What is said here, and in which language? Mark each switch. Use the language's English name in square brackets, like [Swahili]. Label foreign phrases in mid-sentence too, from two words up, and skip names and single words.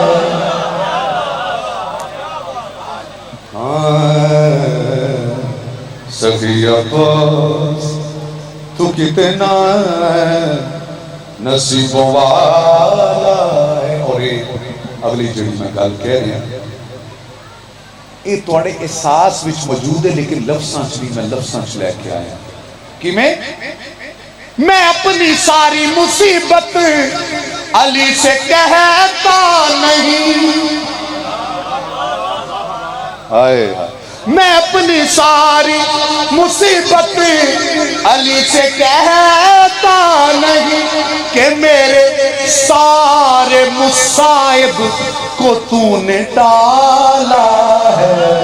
[Punjabi] سخی عباس تو کتنا نصیب والا ہے اور اگلی جڑی میں گل کہہ رہا یہ تھوڑے احساس وچ موجود ہے لیکن لفظاں چ نہیں میں لفظاں چ لے کے آیا کہ [Urdu] میں اپنی ساری مصیبت علی سے کہتا نہیں میں اپنی ساری مصیبت علی سے کہتا نہیں کہ میرے سارے مصائب کو تو نے ڈالا ہے